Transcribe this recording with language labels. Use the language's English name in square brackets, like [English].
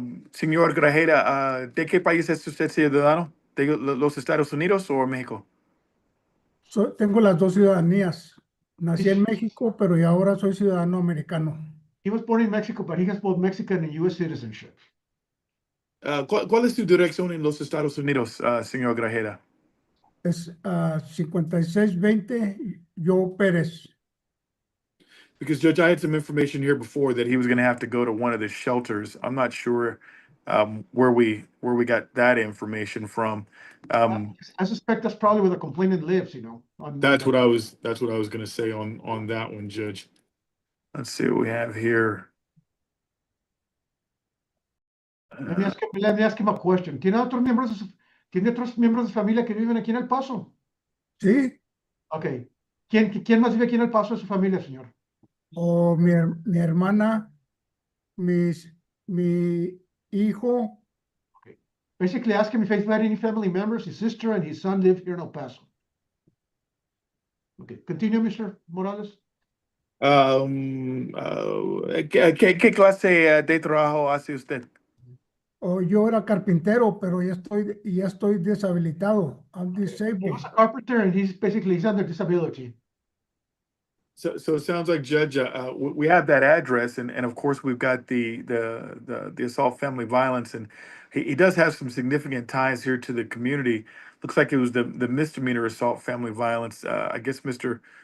[Spanish] Señor Grajeda, ¿de qué país es usted ciudadano? ¿De los Estados Unidos o México? Tengo las dos ciudadanías. Nací en México, pero y ahora soy ciudadano americano. [English] He was born in Mexico, but he has both Mexican and U.S. citizenship. [Spanish] ¿Cuál es tu dirección en los Estados Unidos, señor Grajeda? Es 5620 Joe Pérez. [English] Because Judge, I had some information here before that he was going to have to go to one of the shelters. I'm not sure where we got that information from. I suspect that's probably where the complainant lives, That's what I was going to say on that one, Judge. Let's see what we have here. Let me ask him a question. [Spanish] ¿Tiene otros miembros de su familia que viven aquí en El Paso? Sí. Ok. ¿Quién más vive aquí en El Paso de su familia, señor? O mi hermana, mi hijo. [English] Okay. Basically, ask him if he's had any family members. His sister and his son live here in El Paso. Okay. Continue, Mr. Morales. [Spanish] ¿Qué clase de trabajo hace usted? Yo era carpintero, pero ya estoy deshabilitado. [English] I'm He disabled. was a carpenter, and he's under disability. So it sounds like, Judge, we have that address, and of course we've got the assault, family violence, and he does have some significant ties here to the community. Looks like it was the misdemeanor assault, family violence. I guess Mr.